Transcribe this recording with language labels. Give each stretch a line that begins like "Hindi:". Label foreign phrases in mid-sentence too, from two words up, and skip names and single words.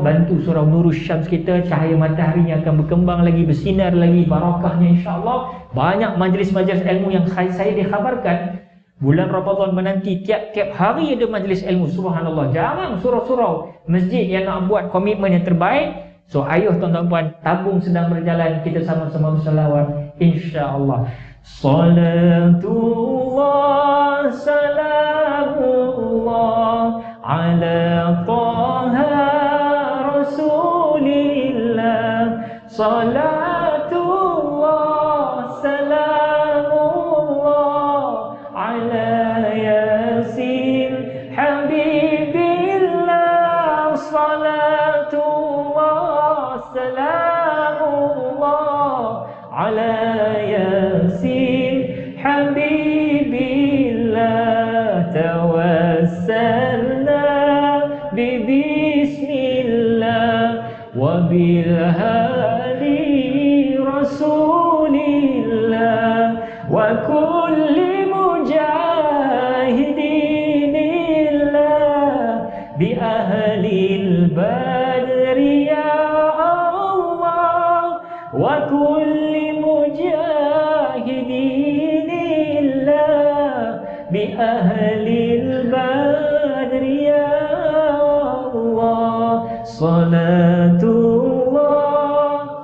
Malay: Bantu surau Nurus Syams kita, cahaya matahari yang akan berkembang lagi, bersinar lagi, barakahnya insya-Allah. Banyak majlis-majlis ilmu yang saya dikhabarkan bulan Ramadan menanti, tiap-tiap hari ada majlis ilmu. Subhanallah, jarang surau-surau masjid yang nak buat komitmen yang terbaik. So ayuh tuan-tuan puan, tabung sedang berjalan, kita sama-sama berselawat insya-Allah.
Arabic: صلاة الله سلام الله على طه رسول الله. صلاة الله سلام الله على يس حبيب الله. صلاة الله سلام الله على يس حبيب الله. توسلنا بسم الله وبالهادي رسول الله وكل مجاهدين الله بأهل البيت وكل مجاهدين الله بأهل البدر يا الله صلاة الله